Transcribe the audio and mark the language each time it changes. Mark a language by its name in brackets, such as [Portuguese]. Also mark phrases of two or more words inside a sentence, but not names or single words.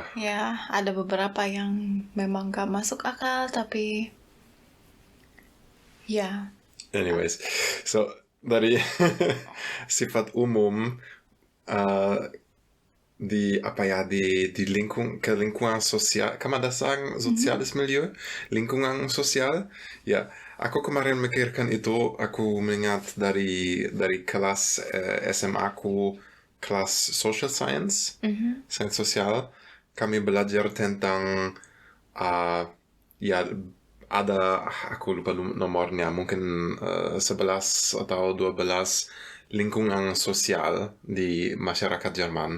[Indonesian] Ya, ada beberapa yang memang gak masuk akal, tapi ya. [English] Anyways, so [Indonesian] dari sifat umum di lingkungan sosial, [German] kan man das sagen, soziales Milieu, [Indonesian] lingkungan sosial. Ya, aku kemarin mikirkan itu, aku mengingat dari kelas SMA aku, kelas [English] social science, [Indonesian] science sosial, kami belajar tentang ya ada aku lupa nomornya, mungkin 11 atau 12 lingkungan sosial di masyarakat Jerman.